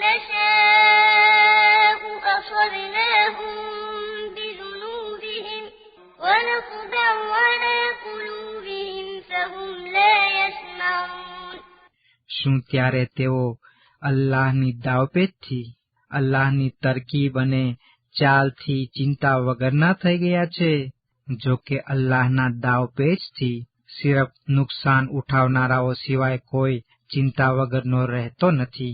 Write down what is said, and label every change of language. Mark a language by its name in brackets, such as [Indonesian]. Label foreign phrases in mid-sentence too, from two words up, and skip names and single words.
[Arabic] نشاء أصبناهم بذنوبهم ونطبع على قلوبهم فهم لا يسمعون. [Gujarati] શું ત્યારે તેઓ અલ્લાહની દાવપેચથી, અલ્લાહની તરકીબ અને ચાલથી ચિંતા વગરના થઈ ગયા છે? જો કે અલ્લાહના દાવપેચથી સિર્ફ નુકસાન ઉઠાવનારાઓ સિવાય કોઈ ચિંતા વગરનો રહેતો નથી.